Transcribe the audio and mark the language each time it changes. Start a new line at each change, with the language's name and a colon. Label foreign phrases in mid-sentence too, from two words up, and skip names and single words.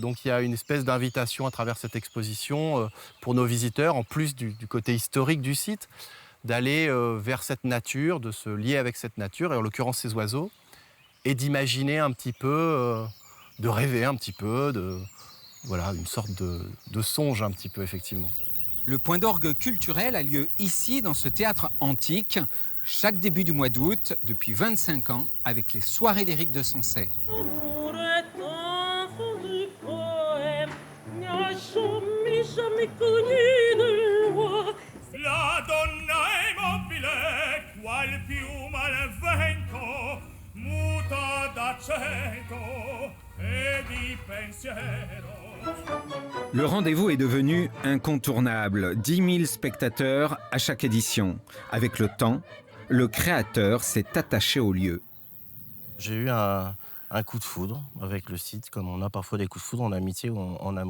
French: Donc il y a une espèce d'invitation à travers cette exposition pour nos visiteurs, en plus du côté historique du site, d'aller vers cette nature, de se lier avec cette nature, et en l'occurrence ces oiseaux, et d'imaginer un petit peu, de rêver un petit peu, une sorte de songe un petit peu, effectivement. Le point d'orgue culturel a lieu ici, dans ce théâtre antique, chaque début du mois d'août, depuis 25 ans, avec les soirées lyriques de Sensey.
Italian: La donna è mobile, qual piuma al vento, muta d'accento e di pensiero.
French: Le rendez-vous est devenu incontournable. 10 000 spectateurs à chaque édition. Avec le temps, le créateur s'est attaché au lieu. J'ai eu un coup de foudre avec le site, comme on a parfois des coups de foudre en amitié ou en amour.